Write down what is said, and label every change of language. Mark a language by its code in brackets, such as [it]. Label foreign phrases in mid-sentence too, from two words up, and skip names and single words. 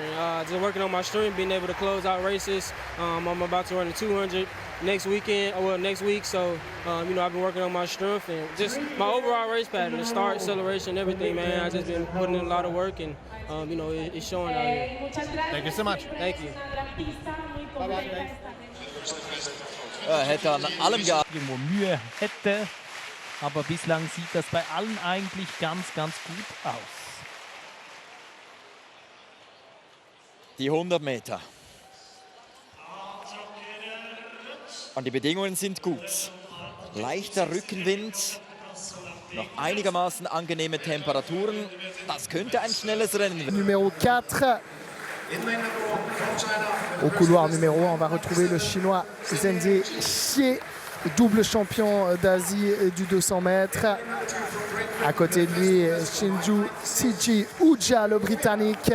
[en] Just working on my strength, being able to close out races. I'm about to run the 200 next week, so, I've been working on my strength and just my overall race pattern, the start, acceleration, everything, man. I've just been putting in a lot of work and, it's showing out here. Thank you so much. Thank you. Bye-bye. [de] Hätte an allem gearbeitet. Irgendwo Mühe hätte, aber bislang sieht das bei allen eigentlich ganz gut aus. Die 100 Meter. Und die Bedingungen sind gut. Leichter Rückenwind, noch einigermaßen angenehme Temperaturen. Das könnte ein schnelles Rennen werden. [fr] Numéro 4. Au couloir numéro 1, on va retrouver le chinois Zhengye Xie, double champion d'Asie du 200 mètres. À côté de lui, Shinju Siji Uja, le britannique.